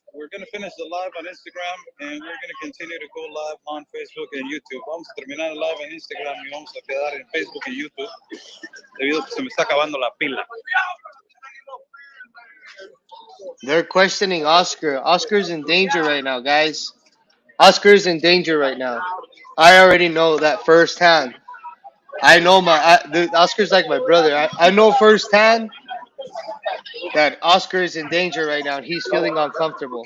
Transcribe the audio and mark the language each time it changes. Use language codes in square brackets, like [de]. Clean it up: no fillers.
[en] We're going to finish the live on Instagram and we're going to continue to go live on Facebook and YouTube. [es] Vamos a terminar el live en Instagram y vamos a quedar en Facebook y YouTube debido a que se me está acabando la pila. [en] They're questioning Oscar. Oscar's in danger right now, guys. Oscar's in danger right now. I already know that firsthand. I know Oscar's like my brother. I know firsthand that Oscar is in danger right now and he's feeling uncomfortable.